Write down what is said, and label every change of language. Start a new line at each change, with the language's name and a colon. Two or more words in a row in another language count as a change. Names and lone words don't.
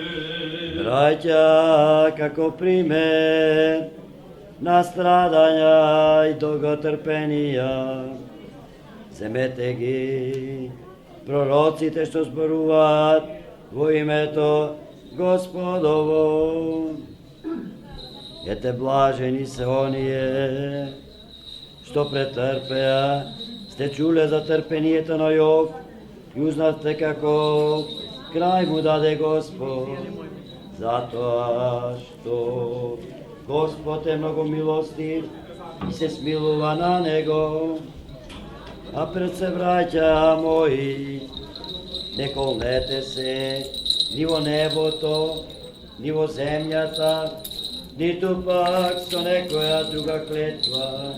Macedonian: Браќа, како пример на страдања и долготрпенија, земете ги пророците што зборуваат во името Господово. Ете блажени се оние што претрпеа, сте чуле за трпението на Јов и узнавте како крај му даде Господ. zato što Gospod je mnogo milostiv i se smilува na Него. A pred se, braća moji, ne kolnete se, ni vo neboto, ni vo zemljata, nito pak so nekoja druga kletva.